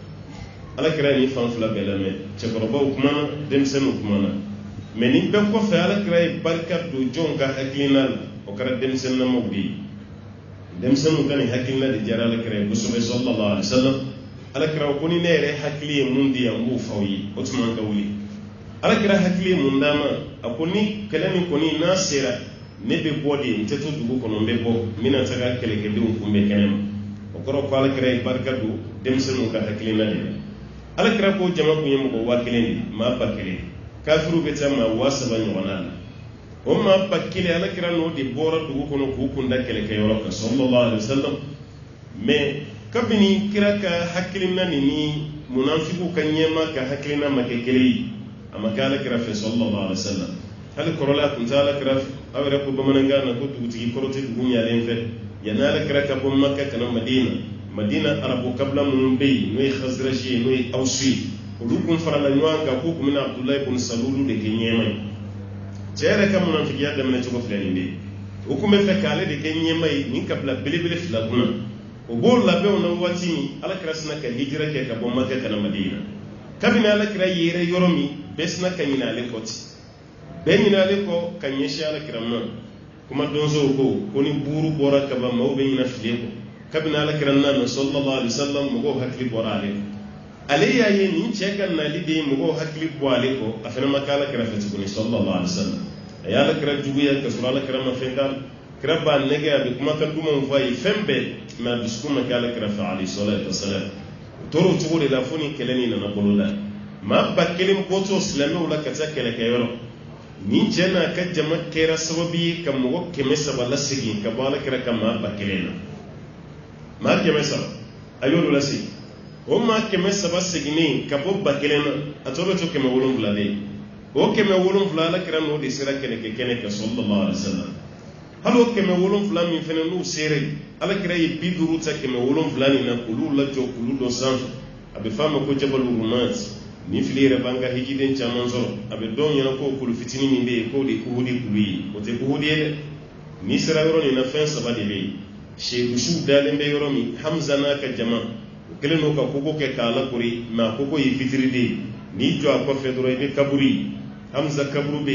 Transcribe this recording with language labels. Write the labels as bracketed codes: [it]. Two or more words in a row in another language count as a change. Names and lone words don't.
[bm] ala kɛra nin fan fila bɛɛ lamɛn cɛkɔrɔbaw kumana denmisɛnninw kumana mɛ nin bɛɛ kɔfɛ ala kɛra ye barika don jɔnw ka hakilina la o kɛra denmisɛnninamaw de ye denmisɛnninw ka nin hakilina de diyara ala kɛra ye kosɛbɛ [ar] صلى الله عليه وسلم [bm] ala kɛra ko ni ne yɛrɛ hakili ye mun di yan n b'o f'aw ye o tuma an ka wuli ala kɛra hakili ye mun d'a ma a ko ni kɛlɛ min kɔni n'a sera ne bɛ bɔ de n tɛ to dugu kɔnɔ n bɛ bɔ n bɛna taga kɛlɛkɛdenw kunbɛn kɛnɛ ma o kɔrɔ ko ala kɛra ye barika don denmisɛnninw ka hakilina de la ala kɛra ko jama kun ye mɔgɔ 1000 de maa 1000 kafiru bɛ taa maa 3000 ɲɔgɔnna la o maa 1000 ala kɛra n'o de bɔra dugu kɔnɔ k'u kunda kɛlɛkɛyɔrɔ kan [ar] صلى الله عليه وسلم [bm] mais kabini kira ka hakilina ni munafiku ka ɲɛma ka hakilina ma kɛ kelen ye a ma kɛ ala kɛra fɛ [ar] صلى الله عليه وسلم [bm] hali kɔrɔla tun tɛ ala kɛra fɛ aw yɛrɛ ko bamanankan na ko dugutigi kɔrɔ tɛ dugu ɲalen fɛ yanni ala kɛra ka bɔ Makka kana Madina arabu kabila minnu bɛ yen n'o ye Khazraji ye n'o ye Awsu ye olu kun farala ɲɔgɔn kan k'u kun bɛna Abdullahi ibn Salulu de kɛ ɲɛma ye cɛ yɛrɛ ka munafikiya daminɛ cogo filɛ nin de ye o kun bɛ fɛ k'ale de kɛ ɲɛma ye nin kabila belebele fila kunna o b'o labɛnw na waati min ala kɛra sina ka hijira kɛ ka bɔ Makka kana Madina kabini ala kɛra yɛrɛ yɔrɔ min bɛɛ sina ka ɲinɛ ale kɔ ten bɛɛ ɲinɛ ale kɔ ka ɲɛsin ala kɛra ma kuma donsow ko ni buuru bɔra kaba maaw bɛ ɲinɛ file kɔ kabini ala kɛra nana [ar] صلى الله عليه وسلم [bm] mɔgɔw hakili bɔra ale kɔ ale y'a ye nin cɛ ka nali de ye mɔgɔw hakili bɔ ale kɔ a fana ma kɛ ala kɛra fɛ tuguni [ar] صلى الله عليه وسلم [bm] a ye ala kɛra juguya ka sɔrɔ ala kɛra ma fɛn k'a la kira b'a nɛgɛ a bɛ kumakan dumanw fɔ a ye fɛn bɛɛ mɛ a dusukun ma kɛ ala kɛra fɛ [ar] عليه الصلاة والسلام [bm] o tora o cogo de la fo ni kɛlɛ nin nana boloda maa 1000 bɔtɔ silamɛw la ka taa kɛlɛkɛyɔrɔ nin cɛ n'a ka jama kɛra sababu ye ka mɔgɔ 300 lasegin ka bɔ ala kɛra ka maa 1000 na maa 300 a y'olu lasegin o maa 300 seginnen ka bɔ 1000 na a tɔ bɛ to 700 de o 700 ala kɛra n'o de sera kɛlɛkɛ kɛnɛ kan [ar] صلى الله عليه وسلم [bm] hali o 700 min fana n'u sera ala kɛra ye 50 ta 700 nin na k'olu lajɔ k'olu dɔ sanfɛ a bɛ f'a ma ko [ar] جبل الرماة [bm] ni fili yɛrɛ b'an ka hijiden caman sɔrɔ a bɛ dɔn ɲɛna ko kulu fitinin min bɛ yen k'o de Uhudi kulu ye o tɛ Uhudi ye dɛ n'i sera yɔrɔ nin na fɛn 3 de bɛ yen seyidusiw dalen bɛ yɔrɔ min Hamza n'a ka jama o kɛlen n'o ka koko kɛ k'a lakori mɛ a koko ye fitiri de ye n'i jɔ a kɔfɛ dɔrɔn i bɛ kaburu Hamza kaburu bɛ